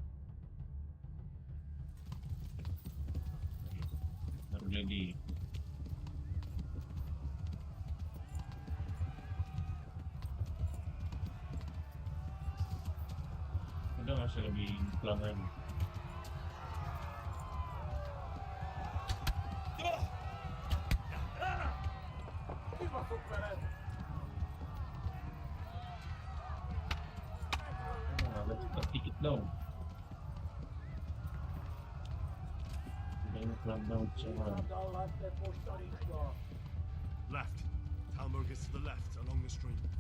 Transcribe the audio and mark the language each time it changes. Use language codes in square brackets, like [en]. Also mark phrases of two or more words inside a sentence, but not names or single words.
[id] Baru jadi. Udah nggak usah lebih pelan lagi. [hu] Kibaszott veled! [en] Let's take it down. Then run down someone. Left. Talmor is to the left, along the stream.